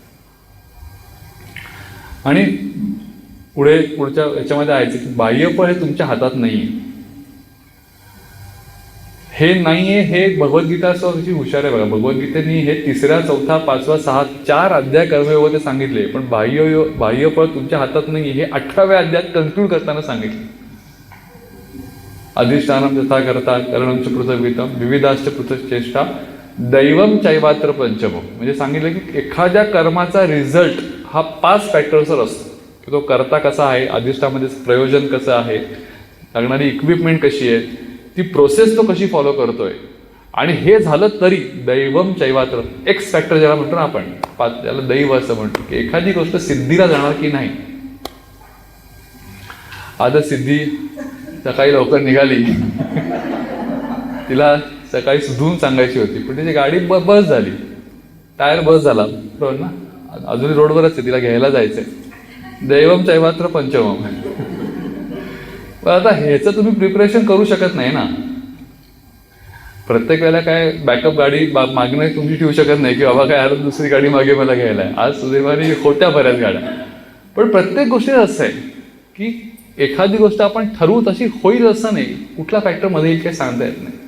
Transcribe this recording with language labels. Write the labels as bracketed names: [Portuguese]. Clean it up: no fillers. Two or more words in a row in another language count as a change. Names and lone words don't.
[Marathi] आणि पुढच्या याच्यामध्ये आहे की बाह्य फळ हे तुमच्या हातात नाहीये. हे नाहीये हे भगवद्गीता कशी हुशार आहे बघा. भगवद्गीतेने हे 3रा, 4था, 5वा, 6 4 अध्याय कर्मयोगाचे सांगितले, पण बाह्य फळ तुमच्या हातात नाही हे 18व्या अध्यायात कन्क्लूड करताना सांगितले. [Sanskrit] अधिष्ठानम तथा करता करणम च पृथग्वितम विविधाश्च पृथक चेष्टा दैवम चैवात्र पंचमम. [Marathi] म्हणजे सांगितलं की एखाद्या कर्माचा रिझल्ट हा 5 फॅक्टर्सवर असतो की तो करता कसा आहे, अधिष्ठामध्ये प्रयोजन कसं आहे, लागणारी इक्विपमेंट कशी आहे, ती प्रोसेस तो कशी फॉलो करतोय. आणि हे झालं तरी [Sanskrit] दैवम चैवात्र [English] x factor [Marathi] ज्याला म्हणतो ना आपण, त्याला दैव असं म्हणतो की एखादी गोष्ट सिद्धीला जाणार की नाही. आता सिद्धी सकाळी लवकर निघाली, तिला सकाळी सुधून सांगायची होती, पण तिची गाडी बस झाली, टायर बस झाला बरोबर ना, अजूनही रोडवरच आहे, तिला घ्यायला जायचंय. [Sanskrit] दैवम चैवात्र पंचमम. [Marathi] पण आता ह्याचं तुम्ही प्रिपरेशन करू शकत नाही ना. प्रत्येक वेळेला काय बॅकअप गाडी मागणे तुम्ही ठेवू शकत नाही की बाबा काय आलं दुसरी गाडी मागे मला घ्यायला आहे. आज सुदैवाने होत्या बऱ्याच गाड्या, पण प्रत्येक गोष्टीत असं आहे की एखादी गोष्ट आपण ठरवू तशी होईल असं नाही, कुठला फॅक्टर मध्ये येईल काही सांगता येत नाही.